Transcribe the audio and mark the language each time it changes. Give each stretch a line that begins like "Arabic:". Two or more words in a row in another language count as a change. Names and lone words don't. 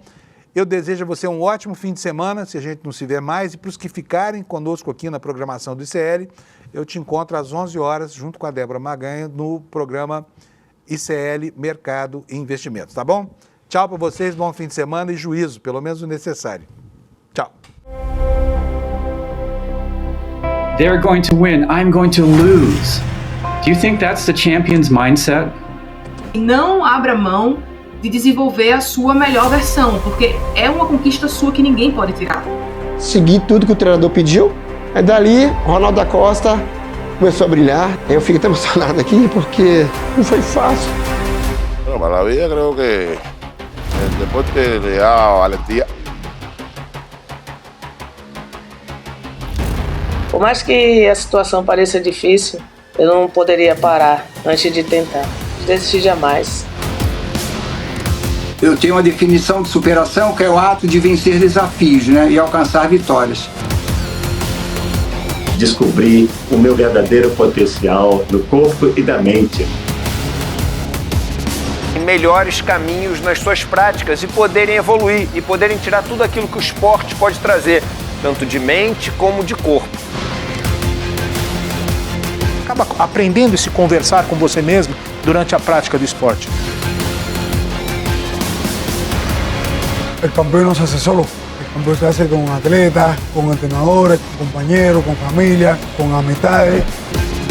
Portuguese: Eu desejo a você um ótimo fim de semana, se a gente não se vê mais, e para os que ficarem conosco aqui na programação do ICL, eu te encontro às 11 horas, junto com a Débora Maganha, no programa ICL Mercado e Investimentos, tá bom? Tchau para vocês, bom fim de semana e juízo, pelo menos o necessário. Tchau.
English: They're going to win, I'm going to lose. Do you think that's the champion's mindset?
Portuguese: Não abra mão de desenvolver a sua melhor versão, porque é uma conquista sua que ninguém pode tirar. Segui tudo que o treinador pediu, aí dali, Ronaldo da Costa começou a brilhar. Eu fico até emocionado aqui, porque não foi fácil.
Spanish: Bueno, para la vida creo que el deporte le da valentía.
Portuguese: Por mais que a situação pareça difícil, eu não poderia parar antes de tentar. Desistir jamais. Eu tenho uma definição de superação que é o ato de vencer desafios, né, e alcançar vitórias. Descobrir o meu verdadeiro potencial do corpo e da mente. Melhores caminhos nas suas práticas e poderem evoluir e poderem tirar tudo aquilo que o esporte pode trazer, tanto de mente como de corpo. Acaba aprendendo a se conversar com você mesmo durante a prática do esporte.
Spanish: El campeón no se hace solo, el campeón se hace con atletas, con entrenadores, con compañeros, con familia, con amistades.